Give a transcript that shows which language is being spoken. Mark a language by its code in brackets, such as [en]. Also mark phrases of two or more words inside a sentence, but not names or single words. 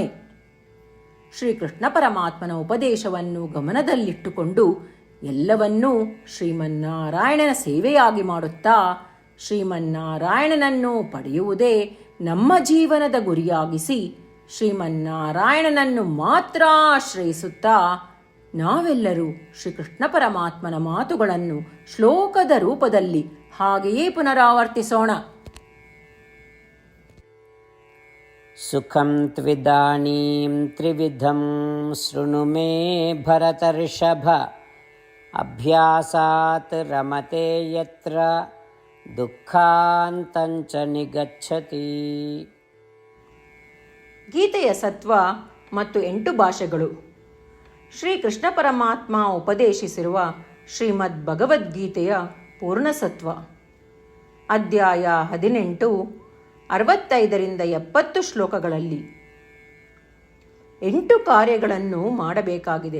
[kn] ಶ್ರೀಕೃಷ್ಣ ಪರಮಾತ್ಮನ ಉಪದೇಶವನ್ನು ಗಮನದಲ್ಲಿಟ್ಟುಕೊಂಡು ಎಲ್ಲವನ್ನೂ ಶ್ರೀಮನ್ನಾರಾಯಣನ ಸೇವೆಯಾಗಿ ಮಾಡುತ್ತಾ ಶ್ರೀಮನ್ನಾರಾಯಣನನ್ನು ಪಡೆಯುವುದೇ ನಮ್ಮ ಜೀವನದ ಗುರಿಯಾಗಿಸಿ ಶ್ರೀಮನ್ನಾರಾಯಣನನ್ನು ಮಾತ್ರ ಆಶ್ರಯಿಸುತ್ತಾ ನಾವೆಲ್ಲರೂ ಶ್ರೀಕೃಷ್ಣ ಪರಮಾತ್ಮನ ಮಾತುಗಳನ್ನು ಶ್ಲೋಕದ ರೂಪದಲ್ಲಿ ಹಾಗೆಯೇ ಪುನರಾವರ್ತಿಸೋಣ. [sa] ಸುಖಂ ತ್ವಿದಾನೀಂ ತ್ರಿವಿಧಂ ಶೃಣು ಮೇ ಭರತರ್ಷಭ. ಅಭ್ಯಾಸಾತ್ ರಮತೆ ಯತ್ರ ದುಃಖಾಂತಂಚ ನಿಗಚ್ಚತಿ. [kn] ಗೀತೆಯ ಸತ್ವ ಮತ್ತು 8 ಭಾಷೆಗಳು. ಶ್ರೀಕೃಷ್ಣ ಪರಮಾತ್ಮ ಉಪದೇಶಿಸಿರುವ ಶ್ರೀಮದ್ ಭಗವದ್ಗೀತೆಯ ಪೂರ್ಣಸತ್ವ. ಅಧ್ಯಾಯ 18, 65ರಿಂದ 70 ಶ್ಲೋಕಗಳಲ್ಲಿ 8 ಕಾರ್ಯಗಳನ್ನು ಮಾಡಬೇಕಾಗಿದೆ.